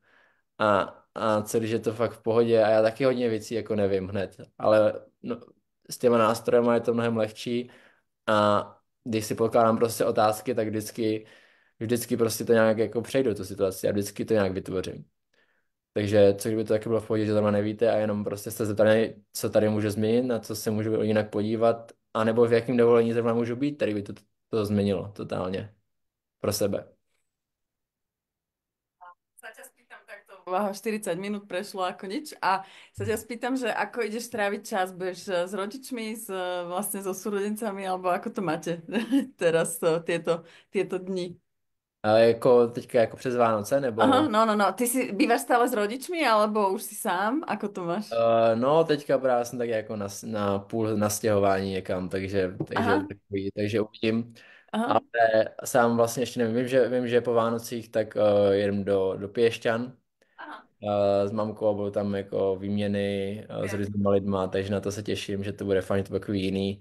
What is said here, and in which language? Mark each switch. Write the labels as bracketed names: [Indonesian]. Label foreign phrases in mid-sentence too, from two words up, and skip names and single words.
[Czech] A co když je to fakt v pohodě a já taky hodně věcí jako nevím hned, ale no, s těma nástrojema je to mnohem lehčí a když si pokládám prostě otázky, tak vždycky prostě to nějak jako přejdu tu situaci a vždycky to nějak vytvořím. Takže co kdyby to taky bylo v pohodě, že zrovna nevíte a jenom prostě jste zeptali, co tady můžu změnit, na co se můžu jinak podívat, anebo v jakém dovolení zrovna můžu být, který by to změnilo totálně pro sebe. [Slovak] Sa ťa spýtam takto. Váha 40 minút prešlo ako nič a sa ťa spýtam, že ako ideš tráviť čas, budeš s rodičmi, vlastne so súrodencami, alebo ako to máte teraz tieto dni? [Czech] Ale jako teďka jako přes Vánoce, Aha, nebo... no, no, no. [Slovak] Ty si bývaš stále s rodičmi, alebo už si sám? Ako to máš? [Czech] No, teďka právě jsem tak jako na půl nastěhování někam, Aha, takže uvidím. Ale aha. sám vlastně ještě nevím, vím, že po Vánocích tak jedem do Piešťan Aha. s mamkou a budou tam jako výměny s různýma lidma, takže na to se těším, že to bude fajn, to bude takový jiný.